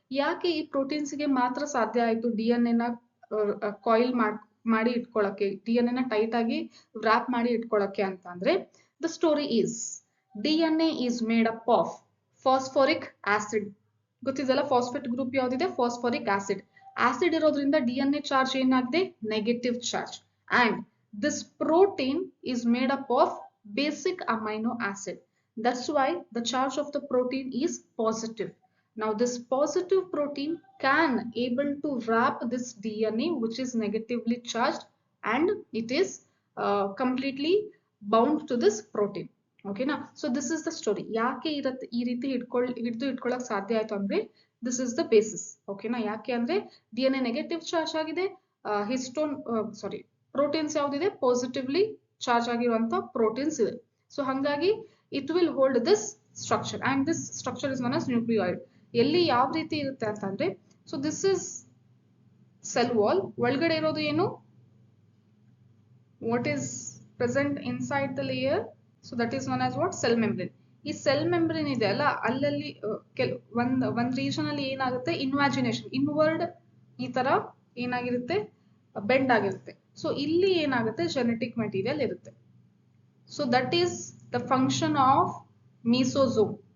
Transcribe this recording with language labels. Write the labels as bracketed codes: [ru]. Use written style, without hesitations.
[kn] ಯಾಕೆ ಈ ಪ್ರೋಟೀನ್ಸ್ ಗೆ ಮಾತ್ರ ಸಾಧ್ಯ ಆಯ್ತು DNA ನ ಕಾಯಿಲ್ ಮಾಡಿ ಇಟ್ಕೊಳ್ಳಕ್ಕೆ, DNA ನ ಟೈಟ್ ಆಗಿ ವ್ರಾಪ್ ಮಾಡಿ ಇಟ್ಕೊಳ್ಳಕ್ಕೆ ಅಂತ ಅಂದ್ರೆ, [en] The story is DNA is made up of phosphoric acid. [kn] ಗೊತ್ತಿದೆಲ್ಲ phosphate group ಯಾವ್ದಿದೆ? Phosphoric acid. Acid ಇರೋದ್ರಿಂದ DNA ಚಾರ್ಜ್ ಏನಾಗಿದೆ? Negative charge. [en] And this protein is made up of basic amino acid. That's why the charge of the protein is positive. Now this positive protein can able to wrap this DNA which is negatively charged and it is completely bound to this protein. Okay na? So this is the story. [kn] ಯಾಕೆ ಈ ರೀತಿ ಹಿಡಿದು ಇಟ್ಕೊಳ್ಳೋಕೆ ಸಾಧ್ಯ ಆಯ್ತು ಅಂದ್ರೆ [en] this is the basis. Okay na? [kn] ಯಾಕೆ ಅಂದ್ರೆ DNA negative charge ಆಗಿದೆ, ಹಿಸ್ಟೋನ್ ಪ್ರೋಟೀನ್ಸ್ ಯಾವ್ದಿದೆ ಪಾಸಿಟಿವ್ಲಿ ಚಾರ್ಜ್ ಆಗಿರುವಂತ ಪ್ರೋಟೀನ್ಸ್ ಇದೆ. ಸೊ ಹಾಗಾಗಿ [en] it will hold this structure and this structure is known as nucleoid. [kn] ಎಲ್ಲಿ ಯಾವ ರೀತಿ ಇರುತ್ತೆ ಅಂತಂದ್ರೆ, [en] so this is cell wall, [kn] ಒಳಗಡೆ ಇರೋದು ಏನು, [en] what is present inside the layer, so that is known as what, cell membrane. [kn] ಈ cell membrane ಇದೆ ಅಲ್ಲ, ಅಲ್ಲಲ್ಲಿ ಒಂದ್ ರೀಜನ್ ಅಲ್ಲಿ ಏನಾಗುತ್ತೆ, ಇನ್ವಾಜಿನೇಷನ್ ಇನ್ವರ್ಡ್ ಈ ತರ ಏನಾಗಿರುತ್ತೆ, ಬೆಂಡ್ ಆಗಿರುತ್ತೆ. [en] so [kn] ಇಲ್ಲಿ ಏನಾಗುತ್ತೆ, ಜೆನೆಟಿಕ್ ಮೆಟೀರಿಯಲ್ ಇರುತ್ತೆ. [en] So that is the function of mesosome.